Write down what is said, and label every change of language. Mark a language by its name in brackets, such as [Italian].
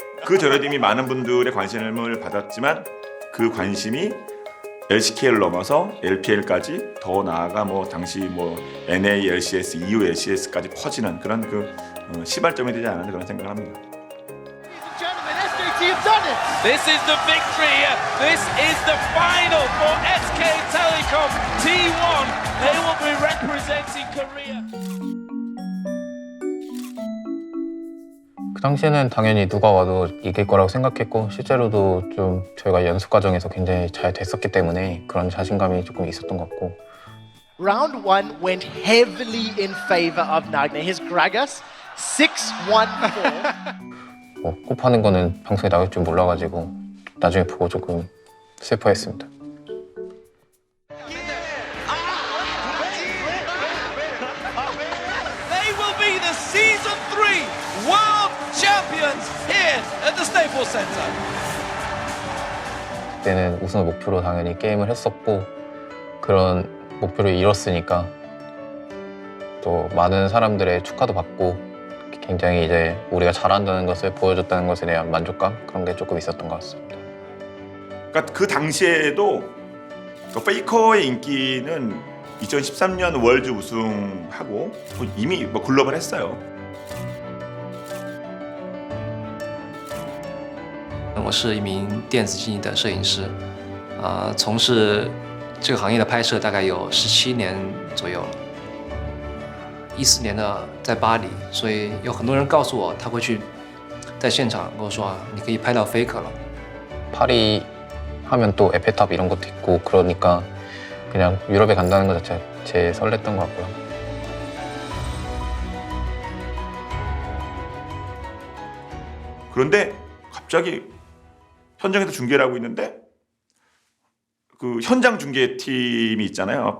[Korean] 그 전에도 이미 많은 분들의 관심을 받았지만 그 관심이 LCK를 넘어서 LPL까지 더 나아가 뭐 당시 뭐 NA, LCS, EU, LCS까지 퍼지는 그런 그 시발점이 되지 않았나 그런 생각을 합니다. [English] This is the victory. This is the final for SK Telecom T1. They will be representing Korea. [Korean] 그 당시에는 당연히 누가 와도 이길 거라고 생각했고 실제로도 좀 저희가 연습 과정에서 굉장히 잘 됐었기 때문에 그런 자신감이 조금 있었던 것 같고. [English] Round 1 went heavily in favor of Nagna. His Gragas 6-1-4. [Korean] 뭐 꼽하는 거는 방송에 나올 줄 몰라가지고 나중에 보고 조금 슬퍼했습니다. [English] They will be the Season 3 World Champions here at the Staples Center. [Korean] 그때는 우승을 목표로 당연히 게임을 했었고 그런 목표를 이뤘으니까 또 많은 사람들의 축하도 받고 굉장히 이제 우리가 잘한다는 것을 보여줬다는 것에 대한 만족감 그런 게 조금 있었던 것 같습니다. 그러니까 그 당시에도 그 페이커의 인기는 2013년 월드 우승하고 이미 뭐 글로벌 했어요. [Chinese] 我是一名电子竞技的摄影师，从事这个行业的拍摄大概有17年左右了。 14年呢在巴黎，所以有很多人告诉我他会去在现场跟我说你可以拍到 Faker 了。 [Korean] 파리 하면 또 에펠탑 이런 것도 있고 그러니까 그냥 유럽에 간다는 것 자체가 제일 설렜던 것 같고요. 그런데 갑자기 현장에서 중계를 하고 있는데 그 현장 중계팀이 있잖아요.